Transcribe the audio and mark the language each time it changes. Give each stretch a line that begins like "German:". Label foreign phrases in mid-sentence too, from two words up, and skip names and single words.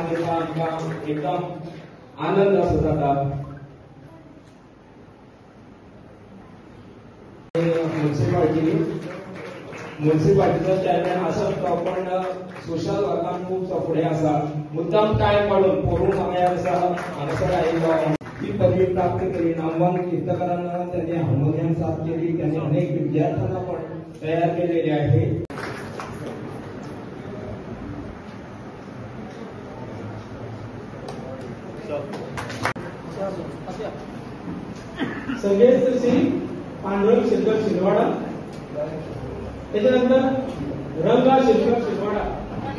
Konkani: आसा आमकां एकदम आनंद असो जाता. म्युन्सिपाल्टीचो चेअरमॅन आसत तो पण सोशल वर्कान खूब फुडें आसा. मुद्दाम टायम काडून पोरूं हांगासर आसा हांगासर आयिल्लो ही पदवी प्राप्त केली.
Marathi: नामवंत कीर्तकारांना त्यांनी हार्मोनियम साथ केली. त्यांनी अनेक विद्यार्थ्यांना पण तयार केलेले आहे. संगीत श्री पांडुरंग शिरकर शिरवाडा, त्याच्यानंतर रंगा शिरकर शिरवाडा,